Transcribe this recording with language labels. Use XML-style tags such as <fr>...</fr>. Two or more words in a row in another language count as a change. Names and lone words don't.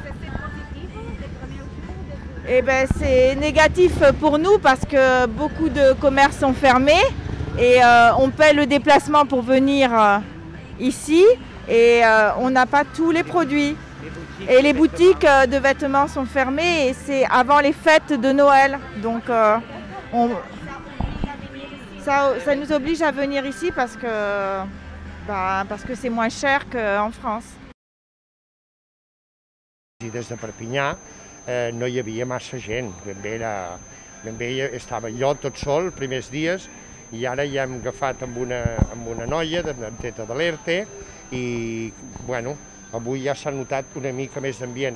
<fr>Et ben, c'est négatif pour nous parce que beaucoup de commerces sont fermés et on paie le déplacement pour venir ici et on n'a pas tous les produits. Et les boutiques de vêtements sont fermées et c'est avant les fêtes de Noël. Donc ça nous oblige à venir ici parce que c'est moins cher qu'en France.</fr> <ca>I des de Perpinyà no hi havia massa gent, ben bé estava jo tot sol els primers dies i ara ja hem agafat amb una noia teta de l'ERTE i bueno, avui ja s'ha notat una mica més d'ambient.</ca>